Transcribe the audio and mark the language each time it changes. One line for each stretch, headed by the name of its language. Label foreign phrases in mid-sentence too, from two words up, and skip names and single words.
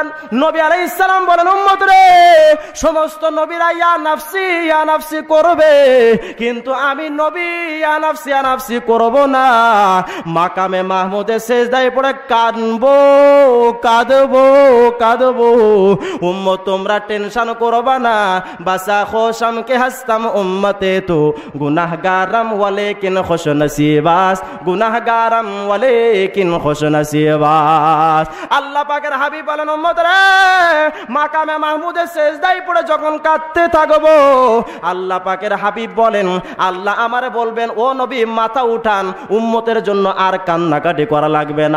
Bangla: নবী আলাইহিস সালাম বলেন উম্মত রে, সমস্ত নবীরা
Arabic: يا نفسي
Bangla: করবে, কিন্তু আমি নবী
Arabic: يا نفسي
Bangla: করব না। মাকামে মাহমুদে সেজদায় পড়ে কাঁদবো। উম্মত তোমরা টেনশন করবা না, বাস
Persian: خوشم کے ہستم امتے تو گناہگارم ولیکن خوش نصیباس, گناهگارم ولیکن خوش نصیباس.
Bangla: আল্লাহ পাকের হাবিব বলেন উম্মত রে, মাকামে মাহমুদে সেজদায় পড়ে যখন কাঁদতে থাকবো আল্লাহ পাকের হাবিব বলেন আল্লাহ আমারে বলবেন ও নবী মাথা উঠান, উম্মতের জন্য আর কান্নাকাটি করা লাগবে না।